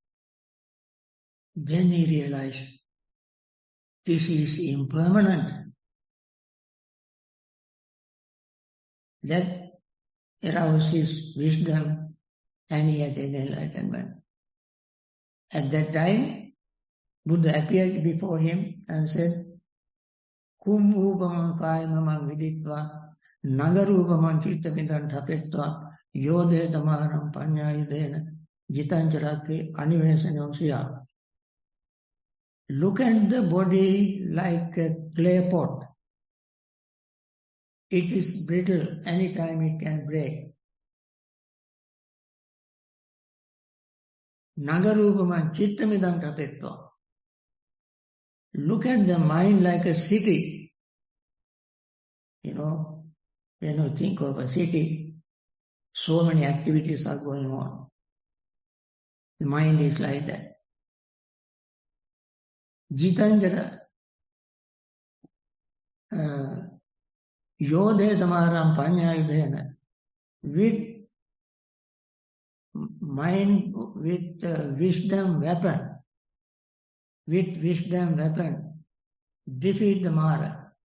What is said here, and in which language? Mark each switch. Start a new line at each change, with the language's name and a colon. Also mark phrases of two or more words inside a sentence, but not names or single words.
English: Then he realized, this is impermanent. That aroused his wisdom and he had an enlightenment. At that time, Buddha appeared before him and said,
Pali: Kum upamam kayamam viditva nagarupamam chittamidan thapetva yode damaram panyayudena jitancharakre anivesanyam siya.
English: Look at the body like a clay pot. It is brittle, anytime it can break.
Pali: Nagarupamam chittamidam tapetva.
English: Look at the mind like a city. When you think of a city, so many activities are going on. The mind is like that.
Pali: Jitanjara Yode Tamaram Panyayudhena,
English: with mind, with wisdom weapon, defeat the Mara.